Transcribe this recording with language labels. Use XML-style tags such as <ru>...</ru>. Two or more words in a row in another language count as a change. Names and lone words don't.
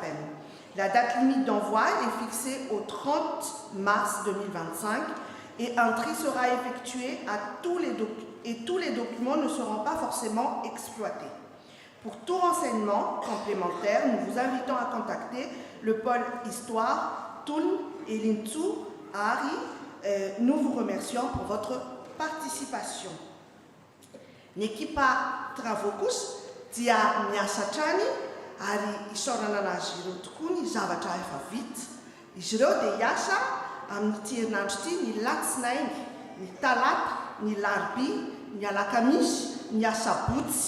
<fr>La date limite d'envoi est fixée au 30 mars 2025 et un tri sera effectué tous les documents ne seront pas forcément exploités. Pour tout renseignement complémentaire, nous vous invitons à contacter le pôle Histoire, Toul et Lintou à Ari. Nous vous remercions pour votre participation.</fr> <mg>N'ekipa Travokus dia miasa trany ary isaorana anazy ireo tokoa ny zavatra efa vita. Izy ireo dia hiasa amin'ity herinandro ity ny latsinainy, ny talata, ny larobia, ny alakamisy, ny asabotsy.</mg>